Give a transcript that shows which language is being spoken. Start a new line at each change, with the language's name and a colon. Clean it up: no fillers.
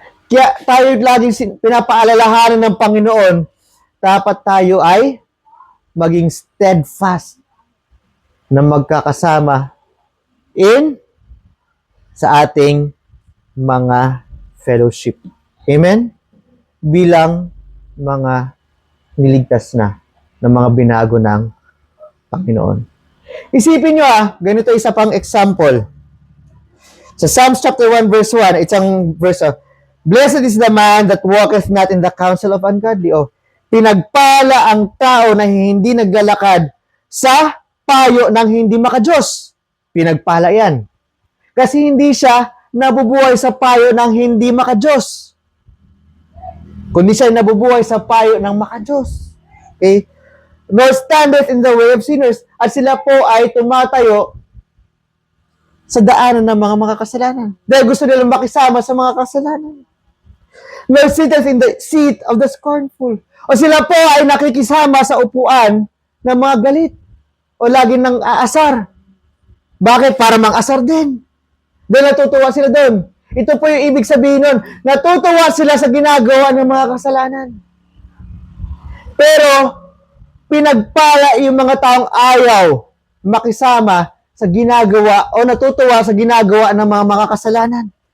Filipino: Kaya tayo laging pinapaalalahanan ng Panginoon, dapat tayo ay maging steadfast na magkakasama sa ating mga fellowship. Amen? Bilang mga niligtas na mga binago ng Panginoon. Isipin nyo ganito isa pang example.
English: Sa Psalms chapter 1 verse 1, it's ang verse Blessed is the man that walketh not in the counsel of ungodly.
Filipino: Pinagpala ang tao na hindi naglalakad sa payo ng hindi makadiyos. Pinagpala yan. Kasi hindi siya nabubuhay sa payo ng hindi makadiyos. Kundi siya nabubuhay sa payo ng makadiyos. Okay?
English: Nor standeth in the way of sinners.
Filipino: At sila po ay tumatayo sa daanan ng mga makakasalanan. Dahil gusto nilang makisama sa mga kasalanan.
English: Nor sitteth in the seat of the scornful.
Filipino: O sila po ay nakikisama sa upuan ng mga galit. O lagi ng aasar. Bakit? Para mang-asar din. Dahil natutuwa sila doon. Ito po yung ibig sabihin nun. Natutuwa sila sa ginagawa ng mga kasalanan. Pero, pinagpala yung mga taong ayaw makisama sa ginagawa o natutuwa sa ginagawa ng mga makakasalanan.